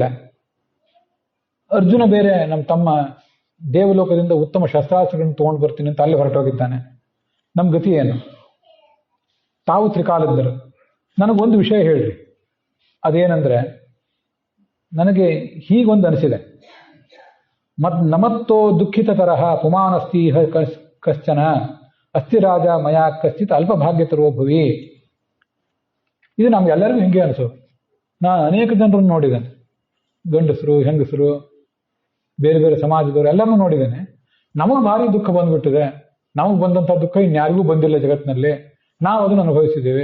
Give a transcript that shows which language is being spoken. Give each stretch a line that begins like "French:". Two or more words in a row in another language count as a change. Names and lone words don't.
Kannada: ಅರ್ಜುನ ಬೇರೆ ನಮ್ಮ ತಮ್ಮ ದೇವಲೋಕದಿಂದ ಉತ್ತಮ ಶಸ್ತ್ರಾಸ್ತ್ರಗಳನ್ನು ತೊಗೊಂಡು ಬರ್ತೀನಿ ಅಂತ ಅಲ್ಲಿ ಹೊರಟೋಗಿದ್ದಾನೆ. ನಮ್ಮ ಗತಿ ಏನು? ತಾವು ತ್ರಿಕಾಲದ್ದರು, ನನಗೊಂದು ವಿಷಯ ಹೇಳ್ರಿ. ಅದೇನೆಂದರೆ, ನನಗೆ ಹೀಗೊಂದು ಅನಿಸಿದೆ,
Sanskrit: ನಮತ್ತೋ ದುಃಖಿತ ತರಹ ಪುಮಾನಸ್ತಿ ಕಶ್ಚನ ಅಸ್ತಿ ರಾಜ ಮಯಾ ಕಶ್ಚಿತ್ ಅಲ್ಪಭಾಗ್ಯತರೋ ಭುವಿ.
Kannada: ಇದು ನಮ್ಗೆಲ್ಲರಿಗೂ ಹಿಂಗೆ ಅನಿಸು. ನಾನು ಅನೇಕ ಜನರನ್ನು ನೋಡಿದ್ದೇನೆ, ಗಂಡಸರು, ಹೆಂಗಸರು, ಬೇರೆ ಬೇರೆ ಸಮಾಜದವರು ಎಲ್ಲರನ್ನೂ ನೋಡಿದ್ದೇನೆ. ನಮಗೆ ಭಾರಿ ದುಃಖ ಬಂದ್ಬಿಟ್ಟಿದೆ. ನಮಗೆ ಬಂದಂಥ ದುಃಖ ಇನ್ಯಾರಿಗೂ ಬಂದಿಲ್ಲ ಜಗತ್ತಿನಲ್ಲಿ, ನಾವು ಅದನ್ನು ಅನುಭವಿಸಿದ್ದೇವೆ.